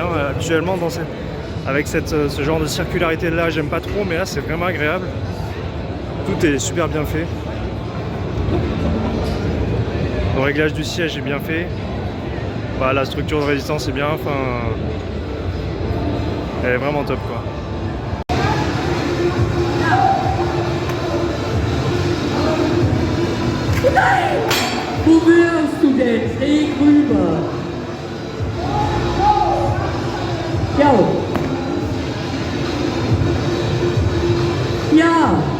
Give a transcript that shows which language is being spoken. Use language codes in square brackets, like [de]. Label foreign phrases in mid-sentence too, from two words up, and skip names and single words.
[fr] Actuellement avec ce genre de circularité là, j'aime pas trop, mais là c'est vraiment agréable. Tout est super bien fait. Le réglage du siège est bien fait. Bah, la structure de résistance est bien. Enfin, elle est vraiment top quoi. [de] Wo wirst du denn? Schräg rüber. Ja. Ja.